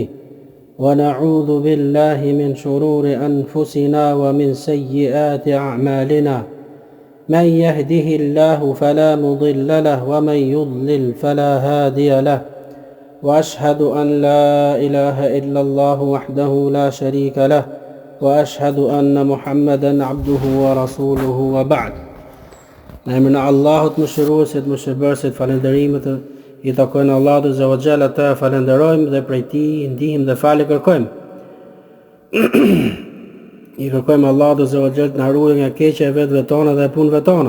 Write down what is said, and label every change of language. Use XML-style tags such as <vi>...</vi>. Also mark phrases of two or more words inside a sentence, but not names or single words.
<ar>ونعوذ بالله من شرور أنفسنا ومن سيئات أعمالنا من يهده الله فلا مضل له ومن يضلل فلا هادي له وأشهد أن لا إله إلا الله وحده لا شريك له وأشهد أن محمدا عبده ورسوله وبعد.</ar> <sq>Në emrin e Allahut mëshiruesit, mëshirbërësit, falënderimet I takojnë Allahut</sq> <ar>عز وجل,</ar> <sq>të falenderojmë dhe prej Tij ndihmë dhe falë kërkojmë. I kërkojmë Allahut</sq> <ar>عز وجل</ar> <sq>të na ruajë nga keqja e vetëve tona dhe punëve tona.</sq>